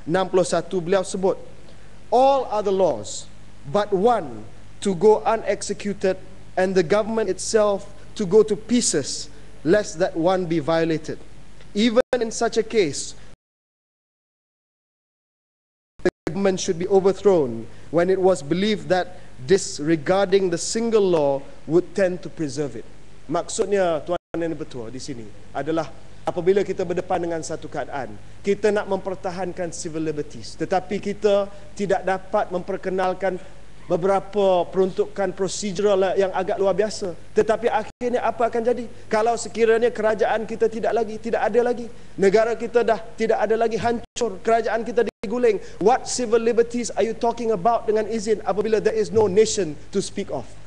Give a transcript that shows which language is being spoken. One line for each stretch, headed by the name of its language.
English: Beliau sebut, all other laws but one to go unexecuted, and the government itself to go to pieces, lest that one be violated. Even in such a case, the government should be overthrown when it was believed that disregarding the single law would tend to preserve it.
Malay: Maksudnya, Tuan Yang Bertuah, di sini adalah apabila kita berdepan dengan satu keadaan, kita nak mempertahankan civil liberties, tetapi kita tidak dapat memperkenalkan beberapa peruntukan prosedural yang agak luar biasa. Tetapi akhirnya apa akan jadi? Kalau sekiranya kerajaan kita tidak ada lagi, negara kita dah tidak ada lagi, hancur, kerajaan kita diguling.
English: What civil liberties are you talking about
Malay: dengan izin
English: apabila there is no nation to speak of?